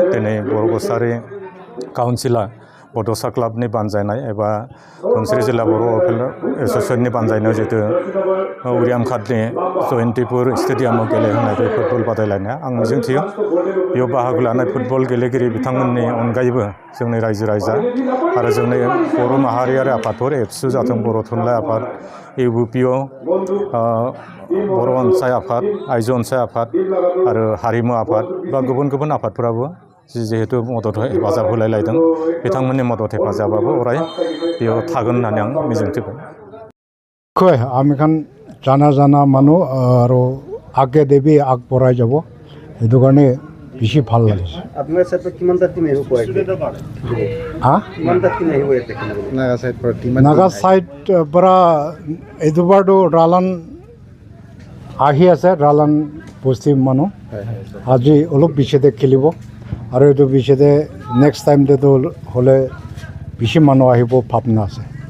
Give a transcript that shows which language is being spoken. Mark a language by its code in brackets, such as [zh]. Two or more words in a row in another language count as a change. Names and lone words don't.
[brx] दिनै बर' कसारी काउन्सिला बड'सा क्लाबनि बानजायनाय एबा धनस्री जिल्ला बर' वेलफेयार एसोसिएशननि बानजायनायाव जितु उरियामघाटनि जयन्तीपुर स्टेडियामाव गेलेहोनाय बे फुटबल बादायलायनाया आं मिजिंथियो बेयाव बाहागो लानाय फुटबल गेलेगिरि बिथांमोननि अनगायैबो जोंनि रायजो राजा आरो जोंनि बर' माहारियारि आफादफोर एबसु जाथों बर' थुनलाइ आफाद UBPO बर' अनसाय आफाद आइजो अनसाय आफाद आरो हारिमु आफाद बा गुबुन गुबुन आफादफोराबो जिहेतु मदद हेफाजाब होलायलायदों बिथांमोननि मदद हेफाजाबाबो अराय बेयाव थागोन होननानै आं मिजिंथिबाय। [as] আমি এখন জানা মানুহ আৰু আগে দেৱী আগবঢ়াই যাব সেইটো কাৰণে বেছি ভাল লাগিছে। আপোনাৰ চাইডত কিমানটা টিম আহিব নাগা চাইড পৰা এইবাৰতো ৰালান আহি আছে, ৰালান পশ্চিম মানুহ আজি অলপ পিছতে খেলিব আৰু এইটো পিছতে [en] next time-to [as] হ'লে বেছি মানুহ আহিব ভাৱনা আছে।